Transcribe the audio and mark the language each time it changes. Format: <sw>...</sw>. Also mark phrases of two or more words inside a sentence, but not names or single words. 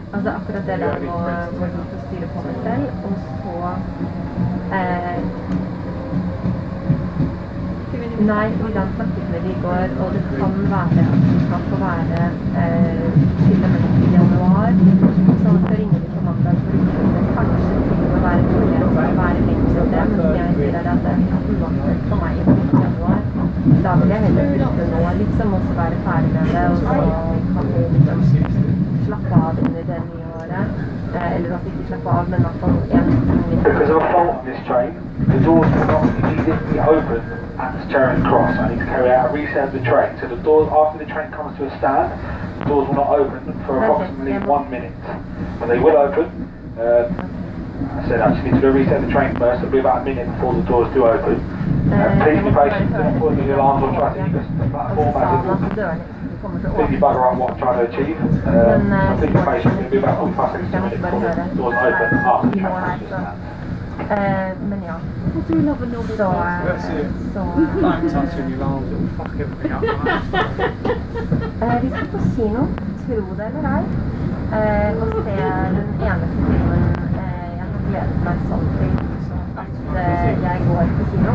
<no>Altså, akkurat det der må vi få styre på meg selv, og så nei, vi da snakket med det i går, og det kan være at vi kan få være til og med til januar, så vi skal ringe dem på mandag for å utføre kanskje til å være mulighet til å være lenger enn det, men jeg sier at det er uaktuelt for meg i januar. Da vil jeg heller flytte nå, liksom, og så være ferdig med det, og så kan vi liksom slappe av under det nye året. Eller at vi ikke slapper av, men i hvert fall en ting.</no> <en>Because of a fault in this train, the doors will not immediately open at Charing Cross. I need to carry out a reset of the train. So the doors, after the train comes to a stand, the doors will not open for approximately 1 minute. But they will open. I said I just need to do a reset of the train first. It'll be about a minute before the doors do open. Please be patient. Don't put the alarms or try to use the platform as it will. Completely bugger up what I'm trying to achieve. Please be patient. It'll be about 45 seconds to a minute before the doors open after the train comes to a stand.</en> <no>Men ja, så vi skal på kino, tro det eller ei, og se den eneste filmen jeg har gledet meg sånn til at jeg går på kino.</no>